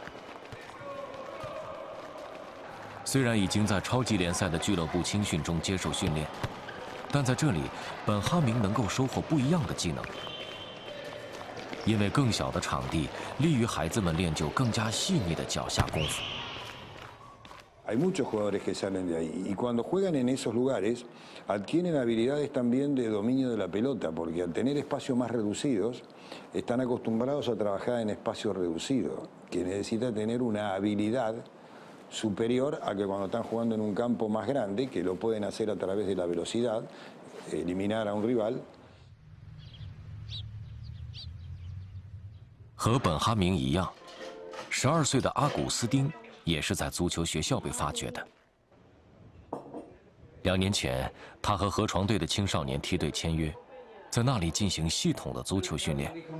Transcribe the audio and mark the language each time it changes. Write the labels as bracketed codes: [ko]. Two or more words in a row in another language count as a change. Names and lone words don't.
[zh] 虽然已经在超级联赛的俱乐部青训中接受训练，但在这里，本哈明能够收获不一样的技能。因为更小的场地利于孩子们练就更加细腻的脚下功夫。 [es] Hay muchos jugadores que salen de ahí y cuando juegan en esos lugares adquieren habilidades también de dominio de la pelota porque al tener espacios más reducidos están acostumbrados a trabajar en espacios reducidos, que necesita tener una habilidad superior a que cuando están jugando en un campo más grande, que lo pueden hacer a través de la velocidad, eliminar a un rival. [zh] 和本哈明一样，12岁的阿古斯丁也是在足球学校被发掘的。2年前，他和河床队的青少年梯队签约，在那里进行系统的足球训练。